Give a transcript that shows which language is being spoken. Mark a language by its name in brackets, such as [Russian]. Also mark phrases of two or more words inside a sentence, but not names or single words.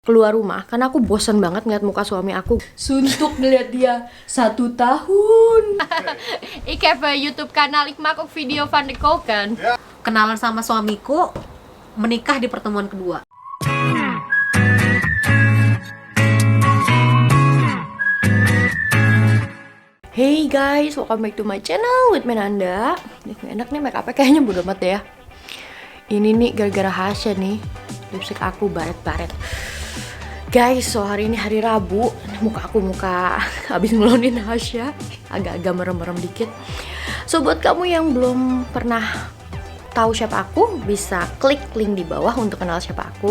[Indonesian] keluar rumah karena aku bosan banget ngeliat muka suami aku. Suntuk ngeliat dia 1 tahun. [Dutch] Ik heb YouTube kanaal, ik maak ook video van de koken. [Indonesian] Kenalan sama suamiku, menikah di pertemuan kedua. [English] Hey guys, welcome back to my channel with Menanda. [Indonesian] Enak nih make upnya, kayaknya bodo amat ya. Ini nih gara-gara Hasya nih, lipstick aku baret-baret. [English] Guys, so [Indonesian] hari ini hari Rabu, muka habis ngelonin Hasya, agak-agak merem-merem dikit. So buat kamu yang belum pernah tahu siapa aku, bisa klik link di bawah untuk kenal siapa aku.